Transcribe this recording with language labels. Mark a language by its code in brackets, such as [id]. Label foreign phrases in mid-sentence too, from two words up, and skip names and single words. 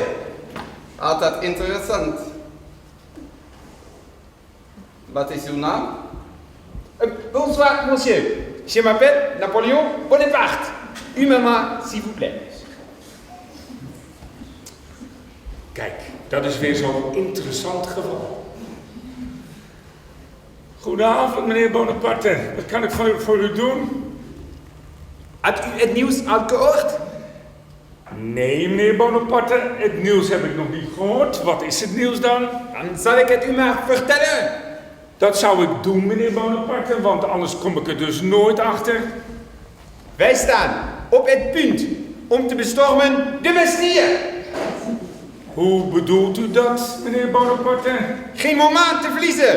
[nl] Altijd interessant. Wat is uw naam? [fr] Bonsoir, monsieur. Je m'appelle Napoléon Bonaparte. U mama, s'il vous plaît. [nl] Kijk, dat is weer zo'n interessant geval. Goedenavond, meneer Bonaparte. Wat kan ik voor u doen? Hebt u het nieuws al gehoord? Nee, meneer Bonaparte, het nieuws heb ik nog niet gehoord. Wat is het nieuws dan? Dan zal ik het u maar vertellen. Dat zou ik doen, meneer Bonaparte, want anders kom ik er dus nooit achter. Wij staan op het punt om te bestormen de Bastille. Hoe bedoelt u dat, meneer Bonaparte? Geen moment te verliezen.